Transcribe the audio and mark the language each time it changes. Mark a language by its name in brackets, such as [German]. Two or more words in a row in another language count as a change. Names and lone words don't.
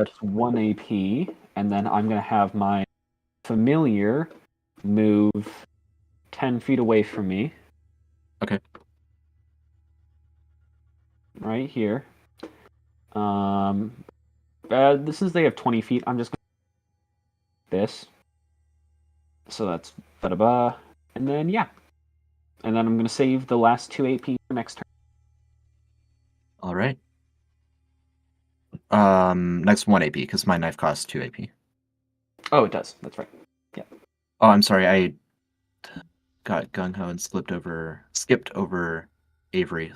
[English] That's 1 AP, and then I'm gonna have my familiar move 10 feet away from me. Okay. Right here. Since they have 20 feet, I'm just gonna this. So that's ba-da-ba. And then yeah. And then I'm gonna save the last 2 AP for next turn. All right. Next 1 AP because my knife costs 2 AP. Oh, it does. That's right. Yeah. Oh, I'm sorry. I got gung ho and skipped over Avery.